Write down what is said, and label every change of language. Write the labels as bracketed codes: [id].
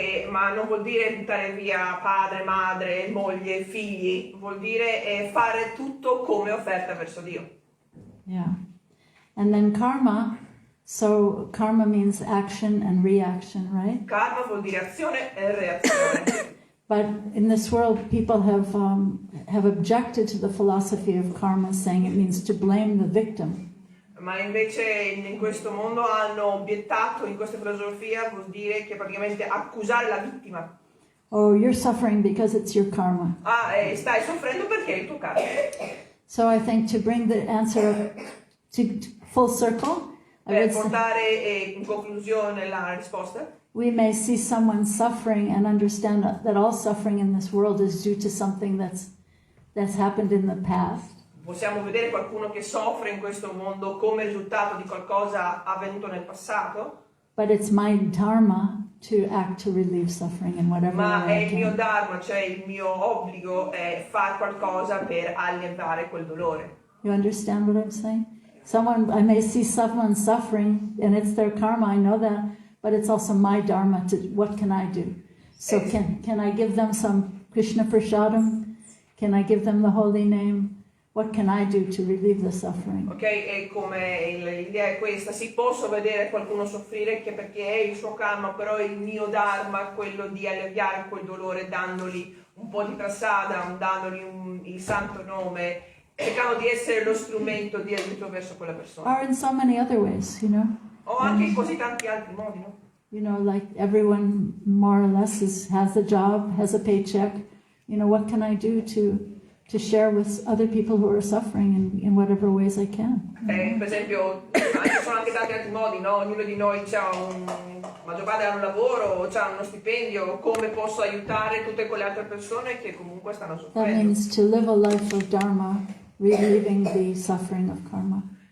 [it] Ma non vuol dire buttare via padre, madre, moglie, figli, vuol dire fare tutto come offerta verso Dio. [en] Yeah. And then karma, so karma means action and reaction, right? [it] Karma vuol dire azione e reazione. [en] But in this world, people have objected to the philosophy of karma, saying it means to blame the victim. [it] Ma invece in questo mondo hanno obiettato in questa filosofia, vuol dire che praticamente accusare la vittima. [en] Oh, you're suffering because it's your karma. [it] Stai soffrendo perché è il tuo karma. [en] So I think to bring the answer to full circle, I would say, [it] portare in conclusione la risposta, [en] we may see someone suffering and understand that all suffering in this world is due to something that's happened in the past. [it] possiamo vedere qualcuno che soffre in questo mondo come risultato di qualcosa avvenuto nel passato, [en] But it's my dharma to act to relieve suffering in whatever [it] ma è [en] way I [it] il mio [en] can. [it] dharma, cioè il mio obbligo è fare qualcosa per alleviare quel dolore. [en] You understand what I'm saying? I may see someone suffering and it's their karma, I know that, but it's also my dharma to, what can I do? So can I give them some Krishna Prasadam? Can I give them the holy name? What can I do to relieve the suffering? [it] Ok, e come l'idea è questa, sì, posso vedere qualcuno soffrire che perché è il suo karma, però il mio dharma è quello di alleviare quel dolore dandogli un po' di prasada, dandogli il santo nome cercando di essere lo strumento di aiuto verso quella persona. [en] Or in so many other ways, you know. [it] O anche in così tanti altri modi, no? [en] You know, like everyone more or less has a job, has a paycheck. You know, what can I do to share with other people who are suffering in whatever ways I can? [it] Per esempio, ci sono anche tanti altri modi, no? Ognuno di noi maggior parte ha un lavoro, ha uno stipendio, come posso aiutare tutte quelle altre persone che comunque stanno [en] That [it] soffrendo? [en] means to live a life of dharma, relieving the suffering of karma.